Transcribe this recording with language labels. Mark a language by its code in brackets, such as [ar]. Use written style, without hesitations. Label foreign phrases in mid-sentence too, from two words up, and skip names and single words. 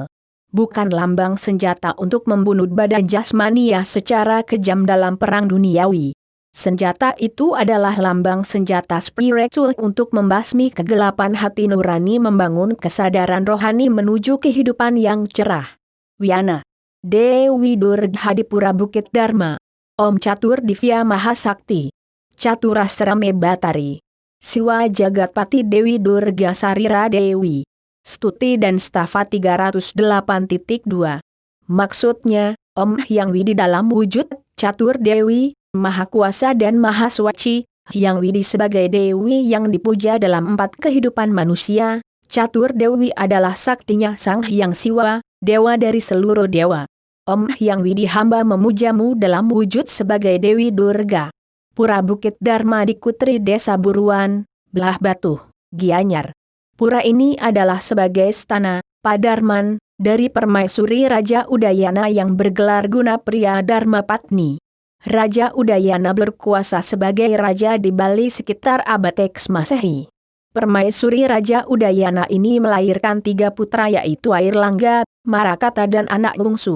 [id] Bukan lambang senjata untuk membunuh badan jasmania secara kejam dalam perang duniawi. Senjata itu adalah lambang senjata spiritual untuk membasmi kegelapan hati nurani, membangun kesadaran rohani menuju kehidupan yang cerah. Wiana Dewi Durga di Pura Bukit Dharma. [sa] Om Catur Divya Mahasakti. Caturasrame Batari. Siwa Jagatpati Dewi Durga Sarira Dewi. [id] Stuti dan Stafa 308.2. Maksudnya, Om Hyang Widi dalam wujud Catur Dewi, Maha Kuasa dan Maha Suci, Hyang Widi sebagai Dewi yang dipuja dalam 4 kehidupan manusia. Catur Dewi adalah saktinya Sang Hyang Siwa, dewa dari seluruh dewa. Om Hyang Widi hamba memujamu dalam wujud sebagai Dewi Durga. Pura Bukit Dharma di Kutri Desa Buruan, Belah Batu, Gianyar. Pura ini adalah sebagai stana, padarman, dari Permaisuri Raja Udayana yang bergelar Gunapriya Dharma Patni. Raja Udayana berkuasa sebagai raja di Bali sekitar abad X Masehi. Permaisuri Raja Udayana ini melahirkan 3 putra yaitu Airlangga, Marakata dan anak bungsu.